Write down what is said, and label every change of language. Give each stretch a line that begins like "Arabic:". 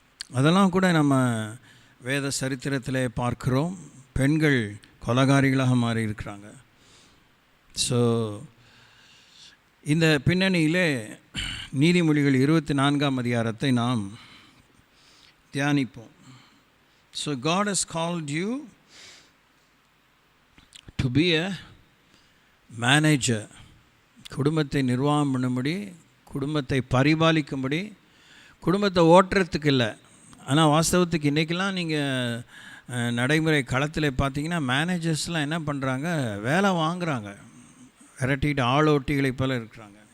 Tamil: அதெல்லாம் கூட நம்ம வேத சரித்திரத்தில் பார்க்குறோம். பெண்கள் கொலைகாரிகளாக மாறி இருக்கிறாங்க. ஸோ இந்த பின்னணியிலே நீதிமொழிகள் 24ஆம் அதிகாரத்தை நாம் தியானிப்போம்.
English: So God has called you to be a manager.
Tamil: குடும்பத்தை நிர்வாகம் பண்ணும்படி, குடும்பத்தை பரிபாலிக்கும்படி, குடும்பத்தை ஓட்டுறதுக்கு இல்லை. ஆனால் வாஸ்தவத்துக்கு இன்றைக்கெல்லாம் நீங்கள் நடைமுறை களத்தில் பார்த்தீங்கன்னா மேனேஜர்ஸ்லாம் என்ன பண்ணுறாங்க, வேலை வாங்குகிறாங்க, விரட்டிட்டு ஆளோட்டிகளை போல இருக்கிறாங்க.